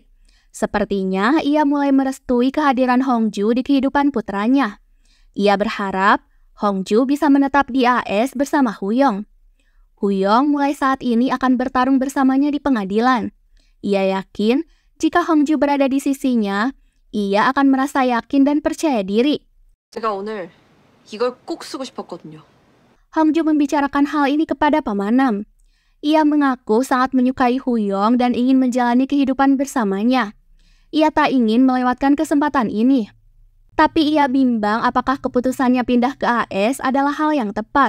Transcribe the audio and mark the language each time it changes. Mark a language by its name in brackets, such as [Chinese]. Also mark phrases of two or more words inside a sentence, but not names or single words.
[Indonesian] Sepertinya ia mulai merestui kehadiran Hongju di kehidupan putranya. Ia berharap Hongju bisa menetap di AS bersama Huyong. Huyong mulai saat ini akan bertarung bersamanya di pengadilan. Ia yakin jika Hongju berada di sisinya, ia akan merasa yakin dan percaya diri. [Korean] 제가 오늘 이걸 꼭 쓰고 싶었거든요. [Indonesian] Hongju membicarakan hal ini kepada Pamanam. Ia mengaku sangat menyukai Huyong dan ingin menjalani kehidupan bersamanya. Ia tak ingin melewatkan kesempatan ini. Tapi ia bimbang apakah keputusannya pindah ke AS adalah hal yang tepat.